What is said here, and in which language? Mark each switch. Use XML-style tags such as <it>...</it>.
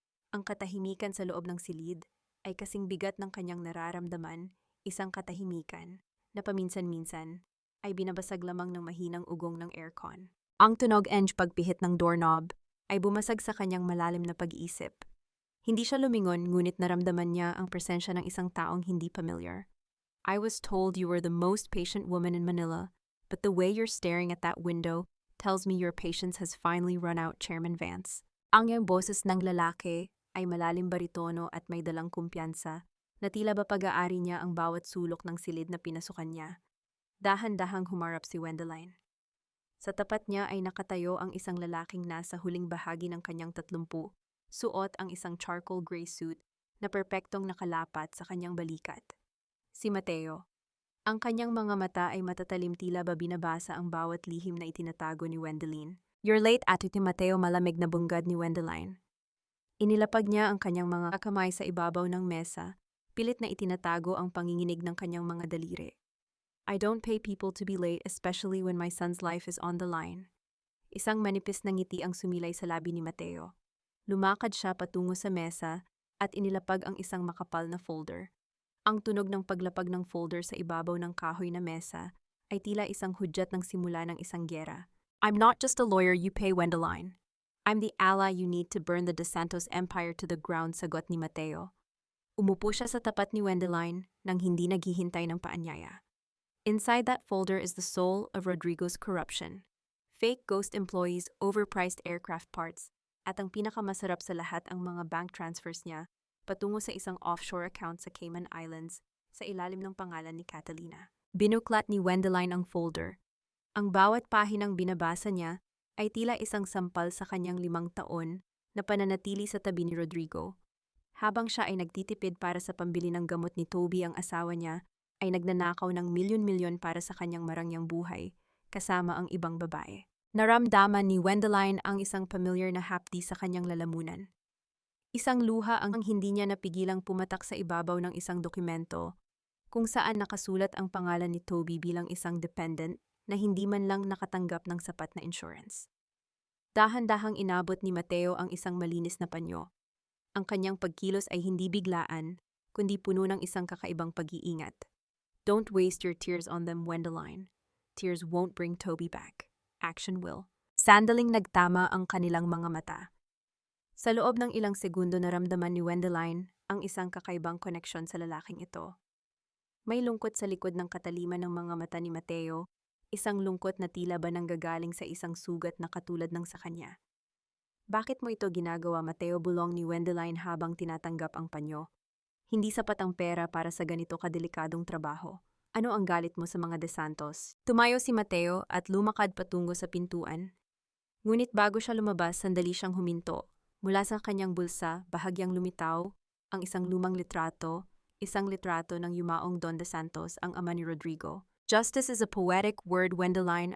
<tl>Ang katahimikan sa loob ng silid ay kasing bigat ng kanyang nararamdaman, isang katahimikan na paminsan-minsan ay binabasag lamang ng mahinang ugong ng aircon. Ang tunog and pagpihit ng doorknob ay bumasag sa kanyang malalim na pag-iisip. Hindi siya lumingon, ngunit naramdaman niya ang presensya ng isang taong hindi familiar.</tl> <en>I was told you were the most patient woman in Manila, but the way you're staring at that window tells me your patience has finally run out, Chairman Vance.</en> <tl>Ang iyang boses ng lalaki ay malalim baritono at may dalang kumpiyansa na tila ba pag-aari niya ang bawat sulok ng silid na pinasukan niya. Dahan-dahang humarap si Wendeline. Sa tapat niya ay nakatayo ang isang lalaking nasa huling bahagi ng kanyang 30, suot ang isang charcoal gray suit na perpektong nakalapat sa kanyang balikat. Si Mateo. Ang kanyang mga mata ay matatalim, tila ba binabasa ang bawat lihim na itinatago ni Wendeline.</tl> <en>You're late,</en> <tl>Ate Mateo, malamig na bunggad ni Wendeline. Inilapag niya ang kanyang mga kamay sa ibabaw ng mesa, pilit na itinatago ang panginginig ng kanyang mga daliri.</tl> <en>I don't pay people to be late, especially when my son's life is on the line.</en> <tl>Isang manipis na ngiti ang sumilay sa labi ni Mateo. Lumakad siya patungo sa mesa at inilapag ang isang makapal na folder. Ang tunog ng paglapag ng folder sa ibabaw ng kahoy na mesa ay tila isang hudyat ng simula ng isang giyera.</tl> <en>I'm not just a lawyer you pay, Wendeline. I'm the ally you need to burn the De Santos Empire to the ground,</en> <tl>sagot ni Mateo. Umupo siya sa tapat ni Wendeline nang hindi naghihintay ng paanyaya.</tl> <en>Inside that folder is the soul of Rodrigo's corruption. Fake ghost employees, overpriced aircraft parts,</en> <tl>at ang pinakamasarap sa lahat, ang mga bank transfers niya patungo sa isang offshore account sa Cayman Islands sa ilalim ng pangalan ni Catalina. Binuklat ni Wendeline ang folder. Ang bawat pahinang binabasa niya ay tila isang sampal sa kanyang 5 taon na pananatili sa tabi ni Rodrigo. Habang siya ay nagtitipid para sa pambili ng gamot ni Toby, ang asawa niya ay nagnanakaw ng milyon-milyon para sa kanyang marangyang buhay, kasama ang ibang babae. Naramdaman ni Wendeline ang isang familiar na hapdi sa kanyang lalamunan. Isang luha ang hindi niya napigilang pumatak sa ibabaw ng isang dokumento kung saan nakasulat ang pangalan ni Toby bilang isang dependent na hindi man lang nakatanggap ng sapat na insurance. Dahan-dahang inabot ni Mateo ang isang malinis na panyo. Ang kanyang pagkilos ay hindi biglaan, kundi puno ng isang kakaibang pag-iingat.</tl> <en>Don't waste your tears on them, Wendeline. Tears won't bring Toby back. Action will.</en> <tl>Sandaling nagtama ang kanilang mga mata. Sa loob ng ilang segundo, naramdaman ni Wendeline ang isang kakaibang koneksyon sa lalaking ito. May lungkot sa likod ng kataliman ng mga mata ni Mateo, isang lungkot na tila ba nanggagaling sa isang sugat na katulad ng sa kanya. Bakit mo ito ginagawa, Mateo? Bulong ni Wendeline habang tinatanggap ang panyo. Hindi sapat ang pera para sa ganito kadelikadong trabaho. Ano ang galit mo sa mga De Santos? Tumayo si Mateo at lumakad patungo sa pintuan. Ngunit bago siya lumabas, sandali siyang huminto. Mula sa kanyang bulsa, bahagyang lumitaw ang isang lumang litrato, isang litrato ng yumaong Don De Santos, ang ama ni Rodrigo.</tl> <en>Justice is a poetic word, Wendeline.</en>